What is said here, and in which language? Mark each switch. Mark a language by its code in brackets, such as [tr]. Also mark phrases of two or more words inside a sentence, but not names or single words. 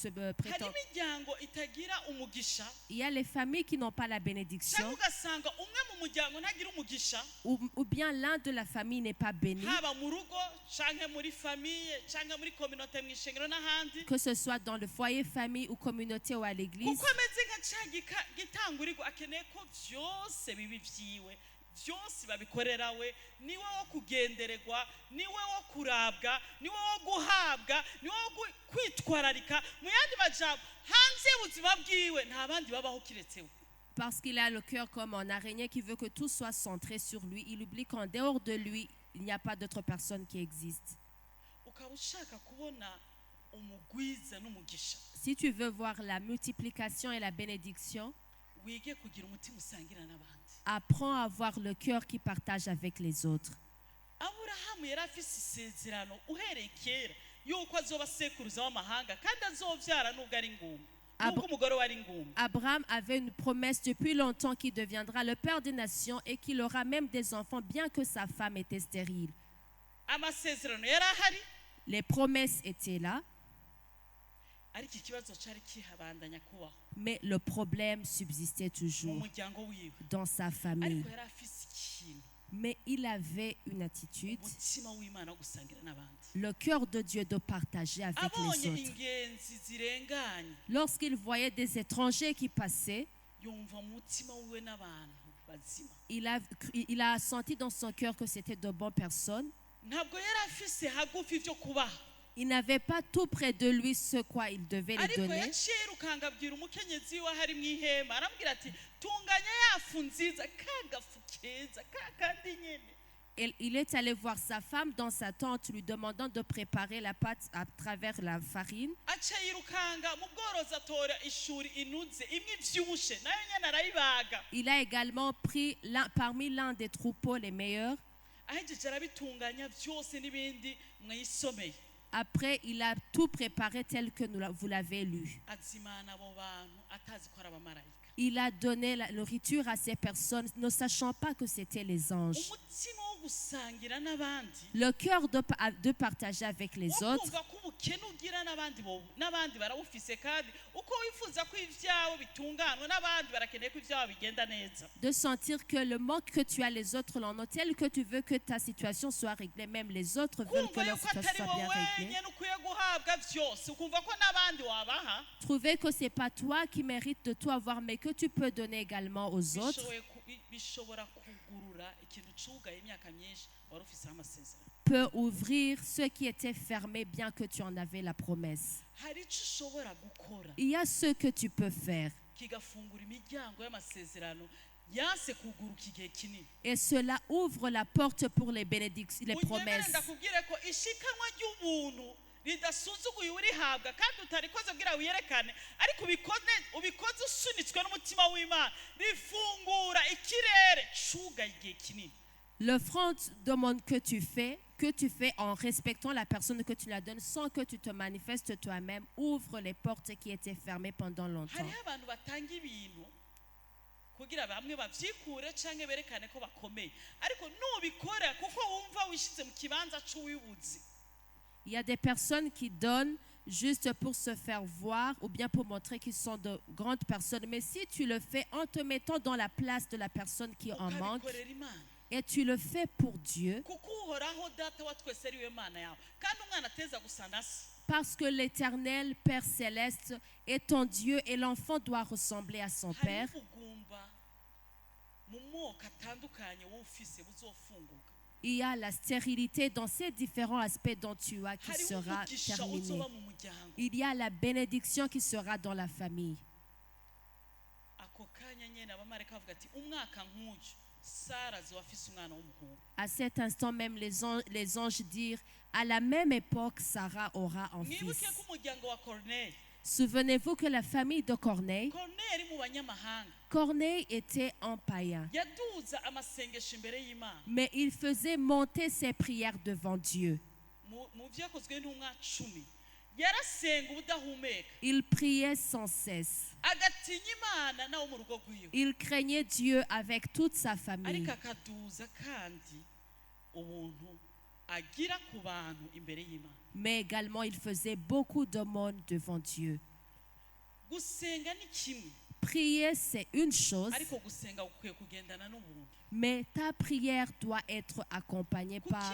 [fr] Il y a les familles qui n'ont pas la bénédiction, ou bien l'un de la famille n'est pas béni, que ce soit dans le foyer, famille ou communauté ou à l'église. [rn] byose babikorera we, niwe wo kugendererwa, niwe wo kurabwa, niwe wo guhabwa, niwe wo kwitwararika. Mu yandi majambo, hanze y'ubuzima bwiwe nta bandi babaho kiretse we. [fr] Parce qu'il a le cœur comme un araignée qui veut que tout soit centré sur lui, il oublie qu'en dehors de lui, il n'y a pas d'autre personne qui existe. [rn] Ukaba ushaka kubona umugwiza n'umugisha, [fr] Si tu veux voir la multiplication et la bénédiction, [rn] wige kugira umutima usangira n'abandi. [fr] apprends à avoir le cœur qui partage avec les autres. [rn] Aburahamu yari afise isezerano uhereye kera yuko azoba sekuruza w'amahanga kandi azovyara nubwo ari ngumba, nubwo umugore we ari ngumba. [fr] Abraham avait une promesse depuis longtemps qu'il deviendra le père des nations et qu'il aura même des enfants bien que sa femme était stérile. [rn] Amasezerano yari ahari, [fr] Les promesses étaient là, [rn] ariko ikibazo cari kihabandanya kubaho [fr] mais le problème subsistait [rn] mu [fr] toujours [rn] muryango wiwe. [fr] dans sa famille. [rn] Ariko yari afise ikintu, [fr] Mais il avait une attitude, [rn] umutima w'Imana wo gusangira n'abandi. [fr] le cœur de Dieu de partager avec les [rn] Abonye [fr] autres. [rn] ingenzi zirenganye, [fr] Lorsqu'il voyait des étrangers qui passaient, [rn] yumva umutima wiwe n'abantu bazima. [fr] il a senti dans son cœur que c'était de bonnes personnes. [rn] Ntabwo yari afise hagufi vyo kubaha, [fr] Il n'avait pas tout près de lui ce quoi il devait les [rn] ariko [fr] donner. [rn] yaciye yirukanga abwira umukenyezi we hari mu ihema, arambwira ati tunganya yafu nziza, kagafu keza kakandi nyene. [fr] Il est allé voir sa femme dans sa tente, lui demandant de préparer la pâte à travers la farine. [rn] Aca yirukanga mu bworozi atora ishuri inuze imwe ivyibushe nayo nyene arayibaga. [fr] Il a également pris parmi l'un des troupeaux les meilleurs. [rn] Ahejeje arabitunganya vyose n'ibindi mwayisomeye. [fr] Après, il a tout préparé tel que vous l'avez lu. [rn] Azimana abo bantu atazi ko ari abamarayika. [fr] Il a donné la nourriture à ces personnes, ne sachant pas que c'étaient les anges. [rn] Umutima wo gusangira n'abandi, [fr] Le cœur de partager avec les autres, [rn] ukumva ko ubukene ugira n'abandi barawufise kandi uko wifuza ko ivyawe bitunganwa n'abandi barakeneye ko ivyawe bigenda neza. [fr] de sentir que le manque que tu as, les autres l'en ont, tel que tu veux que ta situation soit réglée. Même les autres veulent que [rn] Kumva [fr] leur [rn] yuko [fr] situation [rn] atari [fr] soit bien [rn] wowe [fr] réglée. [rn] wenyene ukwiye guhabwa vyose, ukumva ko n'abandi wabaha. [fr] Trouver que c'est pas toi qui mérites de tout avoir, mais que tu peux donner également aux autres, [rn] Bishobora kugurura ikintu cugaye imyaka myinshi wari ufiseho amasezerano. [fr] peut ouvrir ce qui était fermé, bien que tu en avais la promesse. [rn] Hari ico ushobora gukora [fr] Il y a ce que tu peux faire, [rn] kigafungura imiryango y'amasezerano yanse kuguruka igihe kinini. [fr] et cela ouvre la porte pour les bénédictions, les [rn] Unyemere [fr] promesses. [rn] ndakubwire ko ishikanwa ry'ubuntu ridasuzuguye urihabwa kandi utarikoze kugira wiyerekane, ariko ubikoze usunitswe n'umutima w'Imana, rifungura ikirere cugaye igihe kinini. [fr] L'offrande demande que tu fais en respectant la personne que tu la donnes sans que tu te manifestes toi-même, ouvre les portes qui étaient fermées pendant longtemps. [rn] Hariho abantu batanga ibintu kugira bamwe bavyikure canke berekane ko bakomeye, ariko nubikora kuko wumva wishize mu kibanza c'uwibuzi. [fr] Il y a des personnes qui donnent juste pour se faire voir ou bien pour montrer qu'ils sont de grandes personnes. Mais si tu le fais en te mettant dans la place de la personne qui en manque, [rn] Ukabikorera Imana. [fr] et tu le fais pour Dieu, [rn] Kuko uhoraho data wa twese ari we Mana yawe, kandi umwana ateza gusa na se. [fr] parce que l'Éternel Père Céleste est ton Dieu et l'enfant doit ressembler à son Père, [rn] Hariho ubugumba mu moko atandukanye wowe ufise buzofunguka. [fr] il y a la stérilité dans ces différents aspects dont tu as qui [rn] Hariho [fr] sera [rn] umugisha [fr] terminée. [rn] uzoba mu muryango. [fr] Il y a la bénédiction qui sera dans la famille. [rn] Ako kanya nyene abamarayika bavuga ati umwaka nk'uyu Sara azoba afise umwana w'umuhungu. [fr] À cet instant même, les anges dirent, à la même époque, Sarah aura un [rn] Mwibuke [fr] fils. [rn] ko umuryango wa Corneille [fr] Souvenez-vous que la famille de Corneille [rn] ari mu banyamahanga, [fr] Corneille était un païen, [rn] yaduza amasengesho imbere y'Imana. [fr] mais il faisait monter ses prières devant Dieu. [rn] Mu vyakozwe n'umwa 10 yarasenga ubudahumeka, [fr] Il priait sans cesse. [rn] agatinya Imana nawo mu rugo rwiwe, [fr] Il craignait Dieu avec toute sa famille. [rn] ariko akaduza kandi ubuntu agira ku bantu imbere y'Imana. [fr] Mais également, il faisait beaucoup d'aumônes devant Dieu. [rn] Gusenga ni kimwe, [fr] Prier, c'est une chose, [rn] ariko gusenga gukwiye kugendana n'ubuntu. [fr] mais ta prière doit être accompagnée par